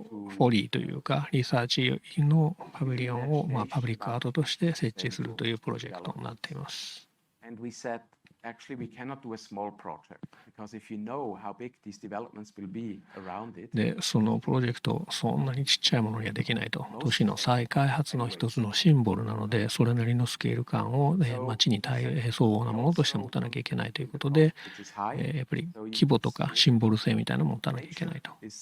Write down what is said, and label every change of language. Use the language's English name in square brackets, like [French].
[Japanese] フォリーというかリサーチのパビリオンをパブリックアートとして設置するというプロジェクトになっています。 [English] Actually, we cannot do a small project because if you know how big these developments will be around it. [Japanese] で、そのプロジェクト、そんなにちっちゃいものにはできないと。都市の再開発の一つのシンボルなので、それなりのスケール感を街に相応なものとして持たなきゃいけないということで、やっぱり規模とかシンボル性みたいなのを持たなきゃいけないと。